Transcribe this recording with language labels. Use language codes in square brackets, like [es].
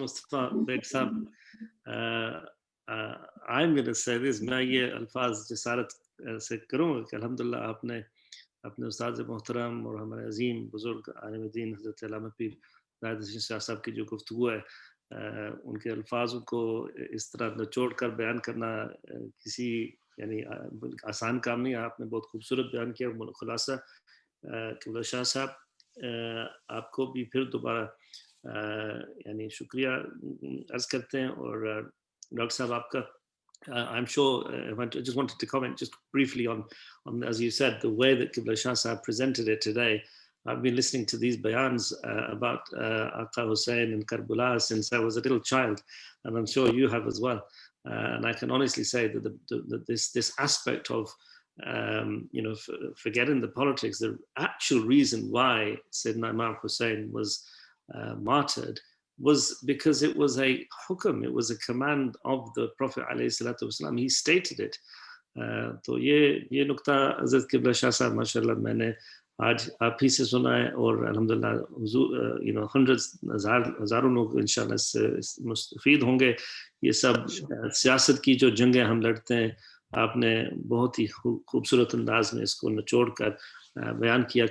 [ur] Mustafa Beg Sahab, [en] I'm going to say this, [ur] میں یہ الفاظ جسارت سے کروں گا کہ الحمدللہ آپ نے اپنے استاد محترم اور ہمارے عظیم بزرگ عالم دین حضرت علامہ پیر زاہد حسین شاہ صاحب کی جو گفتگو ہے ان کے الفاظوں کو اس طرح نچوڑ کر بیان کرنا کسی یعنی آسان کام نہیں. آپ نے بہت خوبصورت بیان کیا. خلاصہ قبلہ شاہ صاحب آپ کو بھی پھر دوبارہ یعنی شکریہ عرض کرتے ہیں. اور ڈاکٹر صاحب آپ کا [en] I'm sure I just wanted to comment just briefly on as you said, the way that Qibla Shah Sahib presented it today. I've been listening to these bayans about Aqa Hussein and Karbala since I was a little child, and I'm sure you have as well. And I can honestly say that this aspect of forgetting the politics, the actual reason why Sayyidina Imam Hussein was martyred was because it was a hukum, it was a command of the Prophet ﷺ. He stated it. [ur] تو یہ نقطہ حضرت قبلہ شاہ صاحب ماشاءاللہ میں نے آج آپ ہی سے سنا ہے, اور الحمدللہ حضور ہزاروں لوگ انشاءاللہ اس سے مستفید ہوں گے. یہ سب سیاست کی جو جنگیں ہم لڑتے ہیں, آپ نے بہت ہی خوبصورت انداز میں اس کو نچوڑ کر بیان کیا.